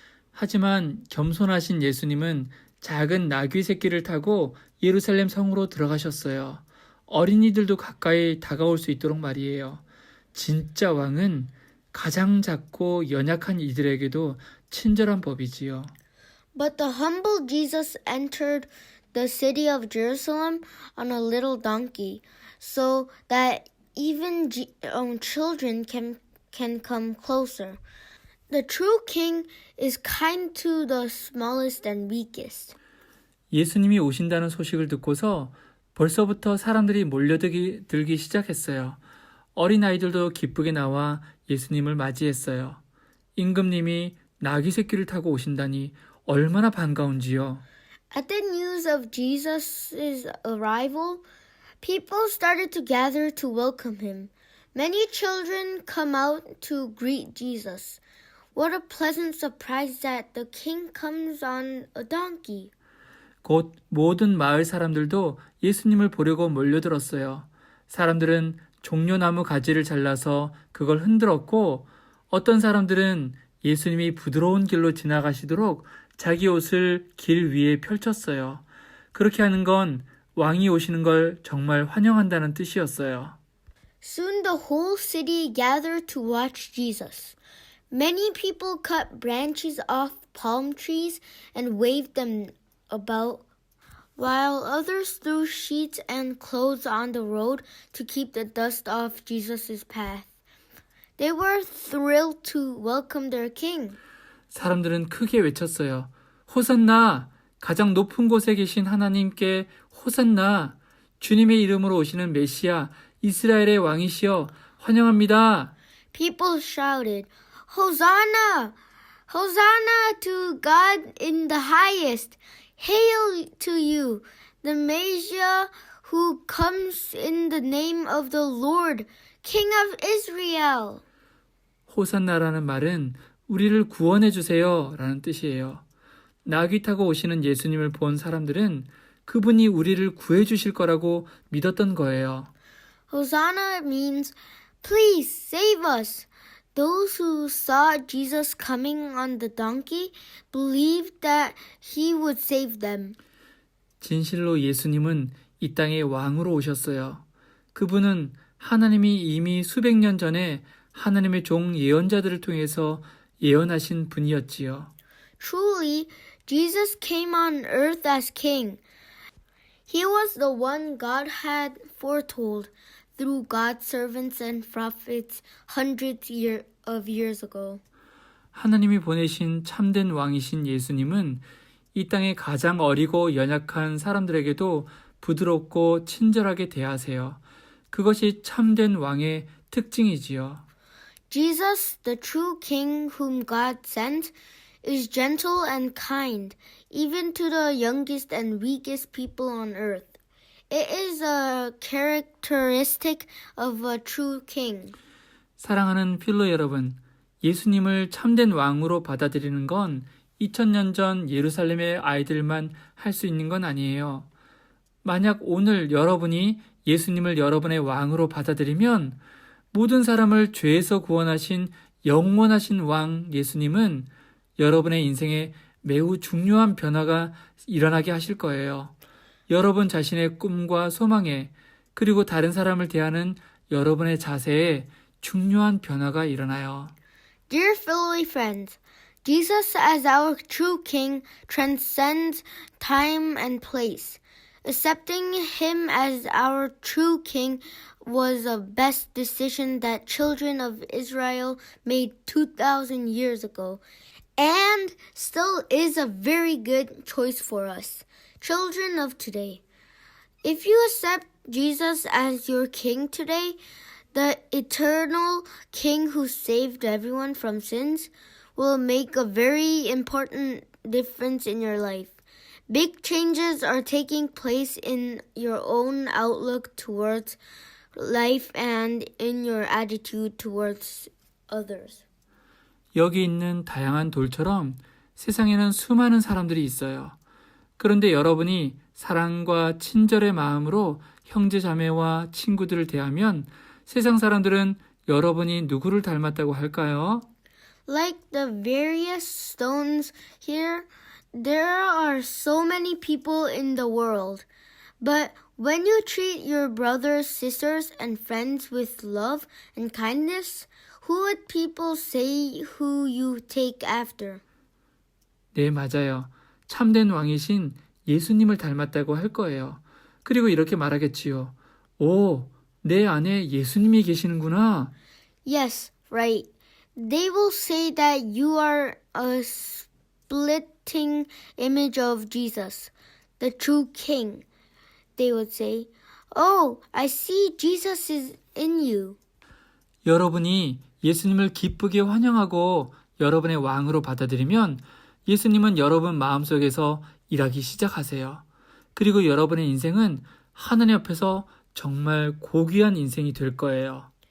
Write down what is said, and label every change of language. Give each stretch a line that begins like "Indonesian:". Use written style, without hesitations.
Korean: 하지만 겸손하신 예수님은 작은 나귀 새끼를 타고 예루살렘 성으로 들어가셨어요. 어린이들도 가까이 다가올 수 있도록 말이에요. 진짜 왕은 가장 작고 연약한 이들에게도 친절한 법이지요.
English: But the humble Jesus entered the city of Jerusalem on a little donkey, so that even children can come closer. The true king is kind to the smallest and weakest.
Korean: 예수님이 오신다는 소식을 듣고서 벌써부터 사람들이 몰려들기 시작했어요. 어린아이들도 기쁘게 나와 예수님을 맞이했어요. 임금님이 나귀 새끼를 타고 오신다니 얼마나 반가운지요.
English: At the news of Jesus' arrival, people started to gather to welcome him. Many children come out to greet Jesus. What a pleasant surprise that the king comes on a donkey.
Korean: 곧 모든 마을 사람들도 예수님을 보려고 몰려들었어요. 사람들은 종려나무 가지를 잘라서 그걸 흔들었고 어떤 사람들은 예수님이 부드러운 길로 지나가시도록 자기 옷을 길 위에 펼쳤어요. 그렇게 하는 건 왕이 오시는 걸 정말 환영한다는 뜻이었어요.
English: Soon the whole city gathered to watch Jesus. Many people cut branches off palm trees and waved them about, while others threw sheets and clothes on the road to keep the dust off Jesus' path. They were thrilled to welcome their king.
Korean: 사람들은 크게 외쳤어요. 호산나! 가장 높은 곳에 계신 하나님께 호산나! 주님의 이름으로 오시는 메시아, 이스라엘의 왕이시여 환영합니다.
English: People shouted, Hosanna! Hosanna to God in the highest! Hail to you, the Messiah who comes in the name of the Lord, King of Israel!
Korean: 호산나라는 말은 우리를 구원해 주세요 라는 뜻이에요. 나귀 타고 오시는 예수님을 본 사람들은 그분이 우리를 구해 주실 거라고 믿었던 거예요.
English: Hosanna means, please save us. Those who saw Jesus coming on the donkey believed that he would save them.
Korean: 진실로 예수님은 이 땅에 왕으로 오셨어요. 그분은 하나님이 이미 수백 년 전에 하나님의 종 예언자들을 통해서 예언하신 분이었지요.
English: Truly, Jesus came on earth as king. He was the one God had foretold through God's servants and prophets hundreds of years ago.
Korean: 하나님이 보내신 참된 왕이신 예수님은 이 땅의 가장 어리고 연약한 사람들에게도 부드럽고 친절하게 대하세요. 그것이 참된 왕의 특징이지요.
English: Jesus, the true king whom God sent, is gentle and kind, even to the youngest and weakest people on earth. It is a characteristic of a true king.
Korean: 사랑하는 필로 여러분, 예수님을 참된 왕으로 받아들이는 건 2000년 전 예루살렘의 아이들만 할 수 있는 건 아니에요. 만약 오늘 여러분이 예수님을 여러분의 왕으로 받아들이면 모든 사람을 죄에서 구원하신 영원하신 왕 예수님은 여러분의 인생에 매우 중요한 변화가 일어나게 하실 거예요. 여러분 자신의 꿈과 소망에 그리고 다른 사람을 대하는 여러분의 자세에 중요한 변화가 일어나요.
English: Dear Philly friends, Jesus as our true King transcends time and place. Accepting Him as our true King was the best decision that children of Israel made 2,000 years ago, and still is a very good choice for us, children of today. If you accept Jesus as your King today, the eternal King who saved everyone from sins, will make a very important difference in your life. Big changes are taking place in your own outlook towards life and in your attitude towards others.
Korean: 여기 있는 다양한 돌처럼 세상에는 수많은 사람들이 있어요. 그런데 여러분이 사랑과 친절의 마음으로 형제 자매와 친구들을 대하면 세상 사람들은 여러분이 누구를 닮았다고 할까요?
English: Like the various stones here, there are so many people in the world. But when you treat your brothers, sisters, and friends with love and kindness, who would people say who you take after?
Korean: 네, 맞아요. 참된 왕이신 예수님을 닮았다고 할 거예요. 그리고 이렇게 말하겠지요. 오, 내 안에 예수님이 계시는구나.
English: Yes, right. They will say that you are a splitting image of Jesus, the true King. They would say, "Oh, I see Jesus is in you."
Korean: 여러분이 예수님을 기쁘게 환영하고 여러분의 왕으로 받아들이면 예수님은 여러분 마음속에서 일하기 시작하세요. 그리고 여러분의 인생은 하나님 앞에서 정말 고귀한 인생이 될 거예요.